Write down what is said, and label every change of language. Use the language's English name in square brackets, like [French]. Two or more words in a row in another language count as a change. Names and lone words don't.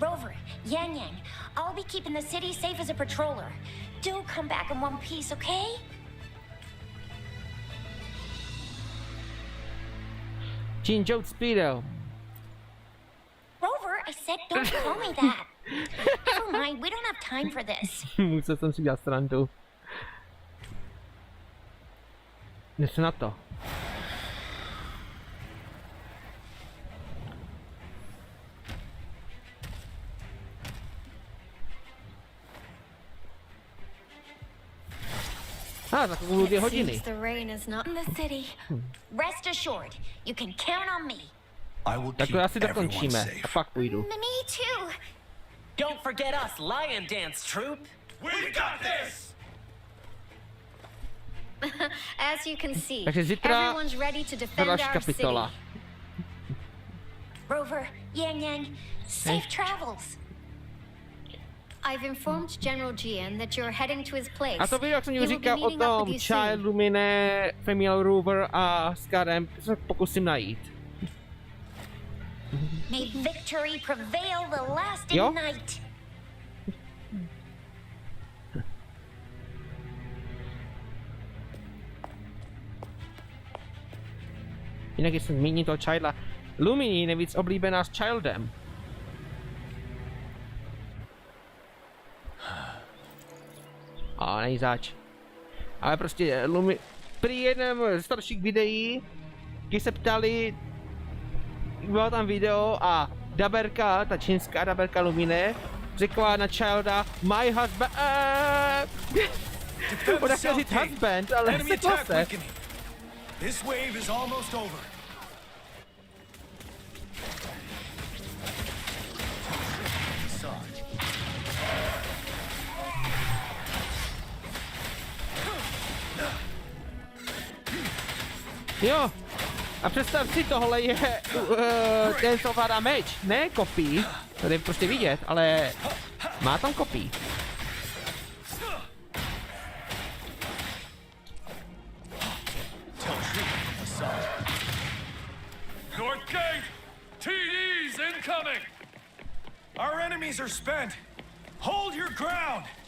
[English] Rover, Yang Yang, I'll be keeping the city safe as a patroller. Do come back in one piece, okay? Jinjo Speedo. Rover, I said don't call me that. Never mind, we don't have time for this. [Czech] Musel jsem si udělat srandu. Jde se na to. Za chvilku 2 hodiny. [English] The rain is not in the city. Rest assured, you can count on me. [Czech] Tak to asi dokončíme a pak půjdu. [English] Me too. Don't forget us, Lion Dance Troupe. We got this! As you can see, [Czech] Takže zítra [English] everyone's ready to defend [Czech] další [English] our [Czech] kapitola. [English] city. Rover, Yang Yang, safe travels. I've informed General Jian that you're heading to his place. [Czech] A to video, jak jsem [English] He [Czech] ti [English] will be [Czech] říkal o [English] meeting up with [Czech] tom [English] you soon. [Czech] Child, Lumine, Female Rover a Scarem, se pokusím najít. [English] May victory prevail the lasting night. [Czech] Jinak jestli zmíním toho Childa. Lumini je nejvíc oblíbená s Childem. A není zač. Ale prostě Lumi... Při jednom z starších videí, když se ptali, bylo tam video a daberka, ta čínská daberka Lumine, řekla na Childa, [English] my husband... [Czech] Ona chtěla říct husband, ale sekla se. [English] This wave is almost over. [Czech] Jo, a představ si, tohle je ten, co ovládá meč, ne kopí, to jde prostě vidět, ale má tam kopí. [English] North Gate! TD's incoming! Our enemies are spent. Hold your ground.